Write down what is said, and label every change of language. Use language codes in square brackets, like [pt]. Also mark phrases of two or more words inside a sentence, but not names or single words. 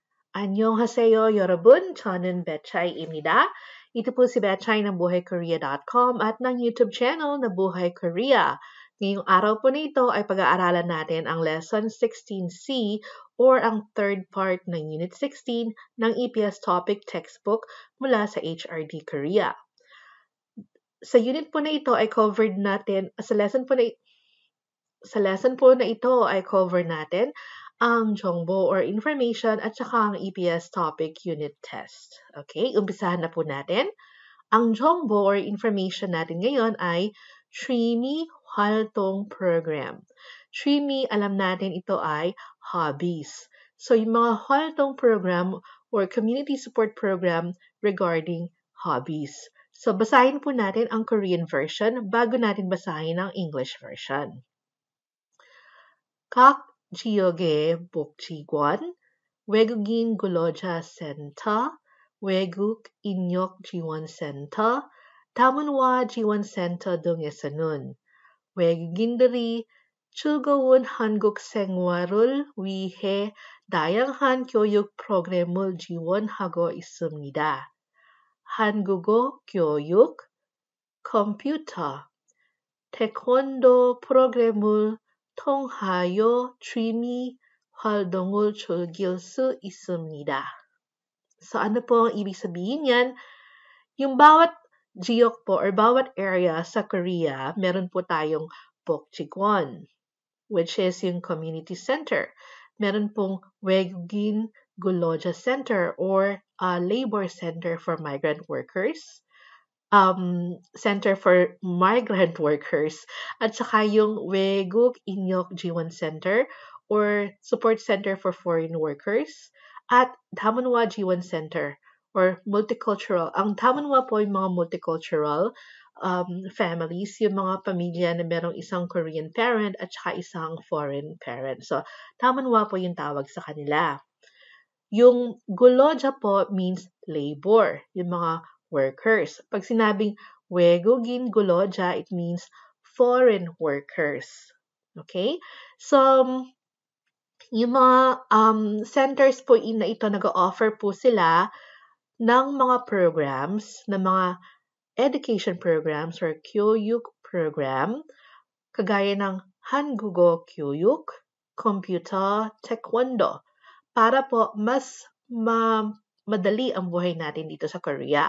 [ko] 안녕하세요, 여러분. 저는 Betchay입니다. [tl] Ito po si Betchay ng BuhayKorea.com at ng YouTube channel na Buhay Korea. Ngayong araw po na ito ay pag-aaralan natin ang Lesson 16C or ang [en] third part [tl] ng Unit 16 ng EPS Topic Textbook mula sa HRD Korea. Sa unit po na ito ay covered natin, sa lesson po na ito ay cover natin ang Jongbo or information at saka ang EPS topic unit test. Okay, umpisahan na po natin. Ang Jongbo or information natin ngayon ay [ko] 취미 활동 [tl] program. [ko] 취미, [tl] alam natin ito ay hobbies. So, yung mga [ko] 활동 program [en] or community support program regarding hobbies. [tl] So, basahin po natin ang [en] Korean version [tl] bago natin basahin ang [en] English version. [ko] 각 지역의 복지관, 외국인 근로자 센터, 외국 인력 지원 센터, 다문화 지원 센터 등에서는 외국인들이 즐거운 한국 생활을 위해 다양한 교육 프로그램을 지원하고 있습니다. 한국어 교육, 컴퓨터, 태권도 프로그램을 통하여 취미 활동을 즐길 수 있습니다. [tl] So, ano po ang ibig sabihin yan? Yung bawat jiok po or bawat area sa Korea, meron po tayong Bokjigwon, [en] which is yung community center. [tl] Meron pong [ko] 외국인 근로자 센터 [tl] or [en] labor center for migrant workers. Center for migrant workers [tl] at saka yung [ko] 외국 인력 지원 센터 [en] or support center for foreign workers at [ko] 다문화 지원 센터 [en] or multicultural. [tl] Ang Damanhwa po yung mga [en] multicultural families, [tl] yung mga pamilya na merong isang [en] Korean parent [tl] at saka isang [en] foreign parent. [tl] So, Damanhwa po yung tawag sa kanila. Yung Guloja po [en] means labor, [tl] yung mga workers. Pag sinabing [ko] 외국인 근로자, [en] it means foreign workers. [tl] Okay? So, yung mga centers po na ito, nag-offer po sila ng mga programs, ng mga [en] education programs [tl] or [ko] 교육 program, [tl] kagaya ng [ko] 한국어 교육, [tl] Computer, Taekwondo, para po mas madali ang buhay natin dito sa Korea.